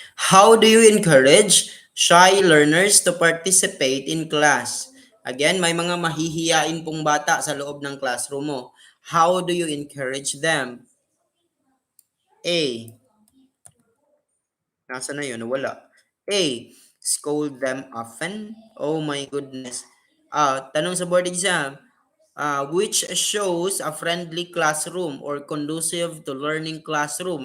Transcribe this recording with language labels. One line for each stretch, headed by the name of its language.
English: How do you encourage shy learners to participate in class?
Filipino: Again, may mga mahihiyain pong bata sa loob ng classroom mo.
English: How do you encourage them?
Filipino: A. Nasa na yun? Wala. A.
English: Scold them often. Oh my goodness.
Filipino: Tanong sa board exam.
English: Which shows a friendly classroom or conducive to learning classroom?